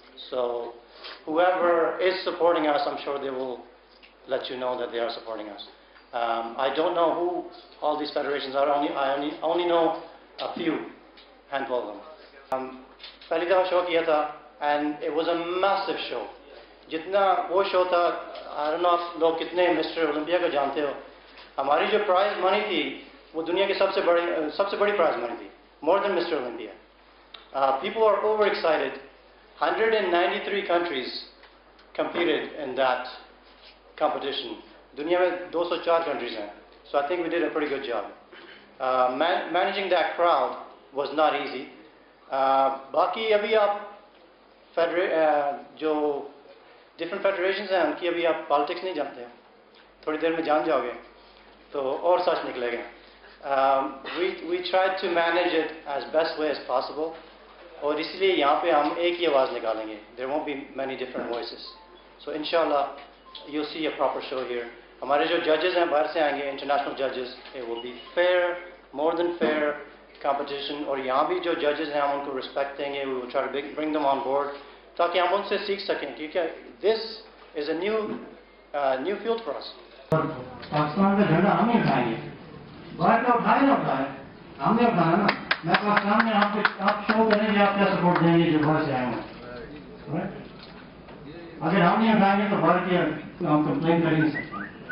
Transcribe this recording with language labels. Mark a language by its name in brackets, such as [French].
[English] So whoever is supporting us, I'm sure they will let you know that they are supporting us. I don't know who all these federations are. I only know a few, handful of them. [Hindi] पहली दफ़ा show किया था, [English] and it was a massive show. [Hindi] जितना वो show था, [English] I don't know [Hindi] आप लोग कितने मिस्टर ओलंपिया को जानते हो. हमारी जो प्राइज मनी थी, वो दुनिया की सबसे बड़ी प्राइज मनी थी, [English] more than Mr. Olympia. People are overexcited. 193 countries competed in that competition. [Hindi] दुनिया में 204 countries हैं. [English] So I think we did a pretty good job. Managing that crowd was not easy. [Hindi] बाकी अभी आप जो different federations हैं, उनकी अभी आप politics नहीं जानते हैं, थोड़ी देर में जान जाओगे तो और सच निकलेगा. [English] We tried to manage it as best way as possible, [Hindi] और इसलिए यहाँ पे हम एक ही आवाज़ निकालेंगे. [English] There won't be many different voices. So inshallah you'll see a proper show here. [Hindi] हमारे जो judges हैं बाहर से आएंगे, international judges. [English] It will be fair, more than fair competition. [Hindi] और यहाँ भी जो judges हैं हम उनको respect देंगे. [English] We will try to bring them on board [Hindi] ताकि हम उनसे सीख सकें, क्योंकि [English] this is a new field for us. [Hindi] Pakistan का झंडा हम ही उठाएंगे, बाहर का उठाए ना उठाए, हमने उठाया ना. मैं पाकिस्तान में आप शो करेंगे, आप क्या सपोर्ट देंगे जो बाहर से आए हों. अगर हम नहीं उठाएंगे तो बाहर की हम कंप्लेन कर नहीं सकते.